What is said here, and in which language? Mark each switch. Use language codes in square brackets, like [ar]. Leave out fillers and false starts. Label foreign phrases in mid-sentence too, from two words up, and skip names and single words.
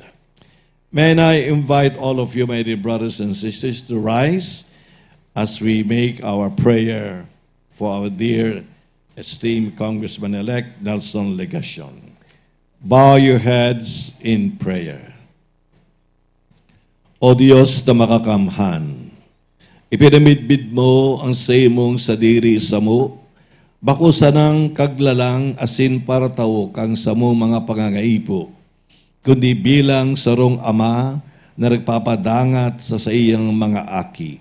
[en] May I invite all of you, my dear brothers and sisters, to rise as we make our prayer for our dear esteemed Congressman-elect Nelson Legacion. Bow your heads in prayer. [bik] O Diyos na makakamhan, ipinamidbid mo ang sayamong sadiri sa mo, bako sanang kaglalang asin para tao kang sa mo mga pangangaipo, kundi bilang sarong ama na nagpapadangat sa iyang mga aki.